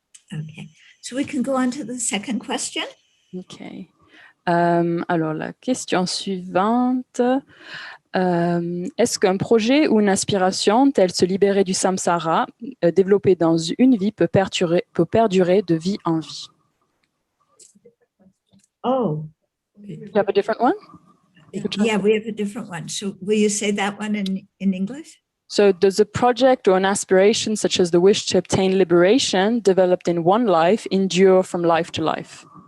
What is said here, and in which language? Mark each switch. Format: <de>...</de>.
<en>Okay, so we can go on to the second question. Okay.</en> <fr>Alors la question suivante. Est-ce qu'un projet ou une aspiration, telle se libérer du samsara, développée dans une vie, peut perdurer de vie en vie? Oh,</fr> <en>You have a different one? Yeah, we have a different one. So will you say that one in English? So does a project or an aspiration such as the wish to obtain liberation developed in one life endure from life to life?</en>